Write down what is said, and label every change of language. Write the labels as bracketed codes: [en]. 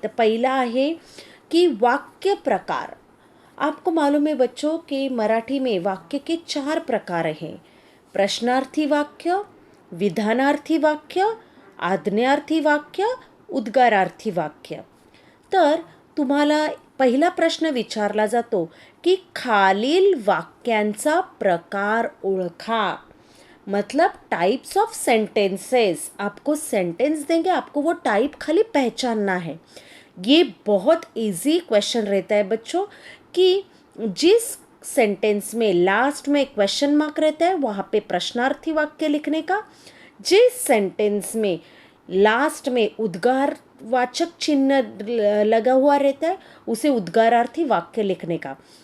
[mr] तर पहिला आहे कि वाक्य प्रकार। [hi] आपको मालूम है बच्चों कि मराठी में वाक्य के 4 प्रकार हैं। [mr] प्रश्नार्थी वाक्य, विधानार्थी वाक्य, आज्ञार्थी वाक्य, उद्गारार्थी वाक्य। तर तुम्हाला पहिला प्रश्न विचारला जातो कि खालील वाक्यांचा प्रकार ओळखा। [hi] मतलब [en] Types of sentences. [hi] आपको सेंटेंस देंगे, आपको वो टाइप खाली पहचानना है। ये बहुत इजी क्वेश्चन रहता है बच्चों कि जिस सेंटेंस में लास्ट में क्वेश्चन मार्क रहता है वहाँ पे प्रश्नार्थी वाक्य लिखने का, जिस सेंटेंस में लास्ट में उद्गारवाचक चिन्ह लगा हुआ रहता है उसे उद्गारार्थी वाक्य लिखने का।